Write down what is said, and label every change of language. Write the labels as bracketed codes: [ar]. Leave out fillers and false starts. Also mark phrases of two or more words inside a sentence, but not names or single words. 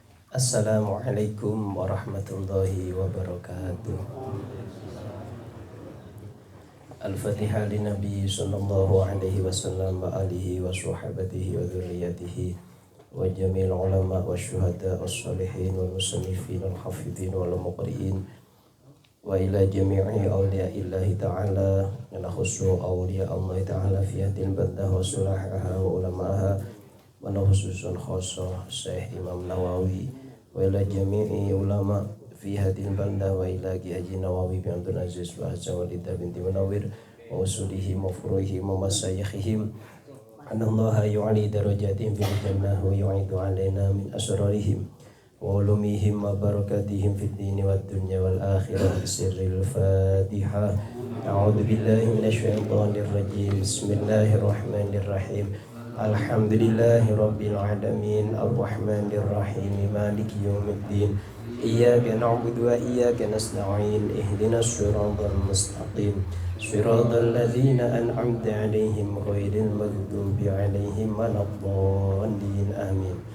[ar] السلام عليكم ورحمة الله وبركاته. الفاتحة لنبي صلى الله عليه وسلم وآله وصحابته وذريته وجميع العلماء والشهداء والصالحين والمصنفين والحافظين وال والمقرئين وإلى جميع أولياء الله تعالى وخص أولياء الله تعالى في هذه البلدة وصلحائها و وعلمائها وخصوصا خاصة شيخ إمام نووي وإلى جميع علماء في هذه البلدة وإلى حاج نووي بن عبد العزيز ووالدة بنت منور وأصولهم وفروعهم ومشايخهم أن الله يعلي درجاتهم في الجنة ويعيد علينا من أسرارهم وعلومهم وبركاتهم في الدين والدنيا والآخرة بسر الفاتحة. أعوذ بالله من الشيطان الرجيم. بسم الله الرحمن الرحيم. الحمد لله رب العالمين الرحمن الرحيم مالك يوم الدين إياك نعبد وإياك نستعين اهدنا الصراط المستقيم صراط الذين أنعمت عليهم غير المغضوب عليهم ولا الضالين آمين.